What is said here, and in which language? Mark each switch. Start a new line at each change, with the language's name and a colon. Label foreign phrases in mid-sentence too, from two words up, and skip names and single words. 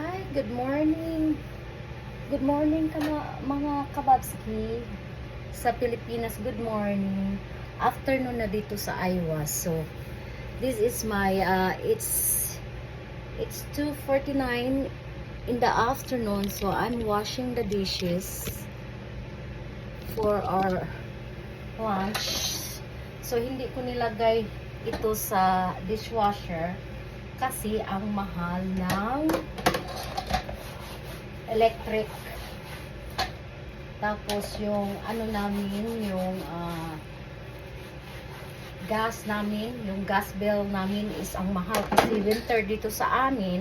English: Good morning. Good morning
Filipino: mga kababski sa Pilipinas.
English: Good morning. Afternoon
Filipino: na dito sa Iowa.
English: So, this is my it's 2:49 in the afternoon. So, I'm washing the dishes for our lunch. So,
Filipino: hindi ko nilagay ito sa dishwasher kasi ang mahal ng electric. Tapos yung ano namin, yung gas namin, yung
English: gas bill
Filipino: namin is ang mahal kasi winter dito sa amin.